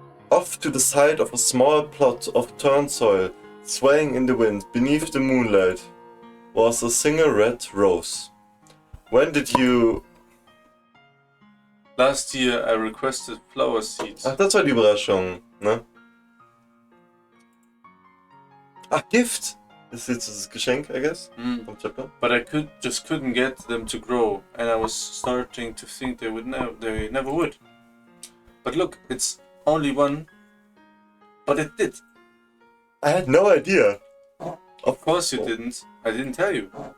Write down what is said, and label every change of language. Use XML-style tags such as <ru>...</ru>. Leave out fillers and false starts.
<en>Off to the side of a small plot of turned soil, swaying in the wind beneath the moonlight, was a single red rose. When did you... Last year I requested flower seeds.</en> <de>Ach, das war die Überraschung, ne? Ach, Gift! Ist jetzt das Geschenk,</de> <en>I guess?</en> <de>Vom Chapter.</de> <en>But I couldn't get them to grow, and I was starting to think they never would. But look, it's only one. But it did. I had no idea. Of course you didn't. I didn't tell you.</en>